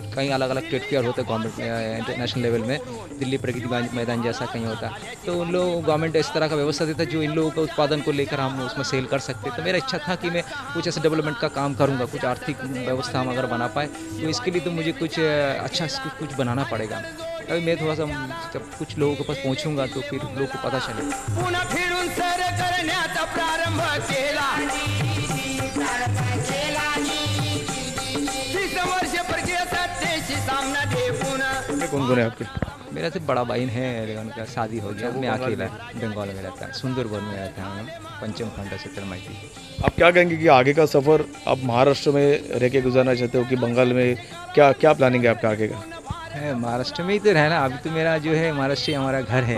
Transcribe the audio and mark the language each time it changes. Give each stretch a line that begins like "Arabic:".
Hindi: कहीं अलग अलग ट्रेड फेयर होता है गवर्नमेंट में इंटरनेशनल लेवल में, दिल्ली प्रगति मैदान जैसा कहीं होता है, तो उन लोग गवर्नमेंट इस तरह का व्यवस्था देता है जो इन लोगों के उत्पादन को लेकर हम उसमें सेल कर सकते हैं। तो मेरा इच्छा था कि मैं कुछ ऐसा डेवलपमेंट का काम करूँगा, कुछ आर्थिक व्यवस्था हम अगर बना पाए तो इसके लिए तो मुझे कुछ अच्छा कुछ बनाना पड़ेगा। अभी मैं थोड़ा सा जब कुछ लोगों के पास पहुंचूंगा तो फिर लोगों को पता चले।
Marathi: पुन्हा फिरून सर करण्याचा प्रारंभ केला 30 वर्ष परकीय सत्तेशी सामना दे पुन्हा।
Hindi: कौन कौन है आपके? मेरा तो बड़ा बहन है, उनका शादी हो गया, मैं अकेला बंगाल में रहता है, सुंदरबन में रहता है, हम पंचम खंड से तरमाइती। आप क्या कहेंगे कि आगे का सफ़र आप महाराष्ट्र में रह के गुजारना चाहते हो कि बंगाल में? क्या क्या प्लानिंग है आपका आगे का? है महाराष्ट्र में ही तो रहना। अभी तो मेरा जो है महाराष्ट्र ही हमारा घर है।